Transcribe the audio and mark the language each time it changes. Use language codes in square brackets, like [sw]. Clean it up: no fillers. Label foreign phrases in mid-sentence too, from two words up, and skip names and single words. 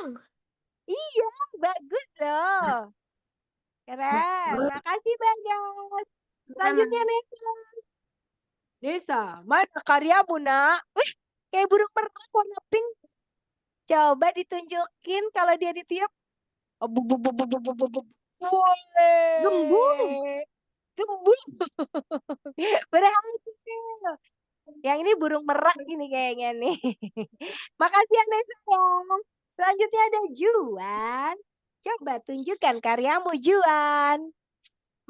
[id] Iya, bagus loh. Keren. Makasih Bagas. Selanjutnya Nesa. Nesa, mana karyamu nak? Wih, kayak burung merak warna pink. Coba ditunjukin kalau dia ditiup. Oh, bu, bu, bu, bu, bu, bu, bu, bu. Gembung. Gembung. Berhasil. Yang ini burung merak ini kayaknya nih. Makasih ya Nesa ya. Selanjutnya ada Juan. Coba tunjukkan karyamu Juan.